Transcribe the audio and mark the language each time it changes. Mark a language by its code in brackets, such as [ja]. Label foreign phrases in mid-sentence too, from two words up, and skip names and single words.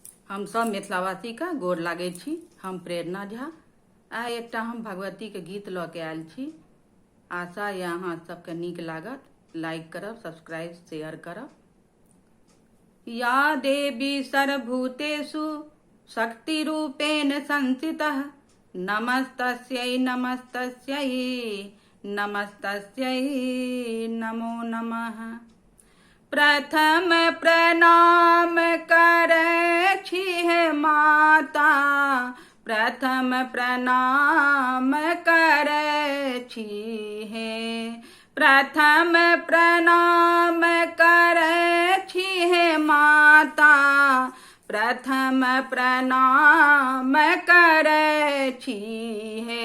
[mai] हम सब मिथिलावासी का गोर लागे छी। हम प्रेरणा झा। आइ एकटा हम भगवती के गीत ल के आयल छी। आशा ये अहाँ सबके नीक लागत। लाइक करब, सब्सक्राइब, शेयर करब। [sa] या देवी सर्वभूतेषु शक्ति रूपेण संस्थितः नमस्तस्यै नमस्तस्यै नमस्तस्यै नमो नमः। [mai] प्रथम प्रणाम करै छी हे माता, प्रथम प्रणाम करै छी हे, प्रथम प्रणाम करै छी हे माता, प्रथम प्रणाम करै छी हे।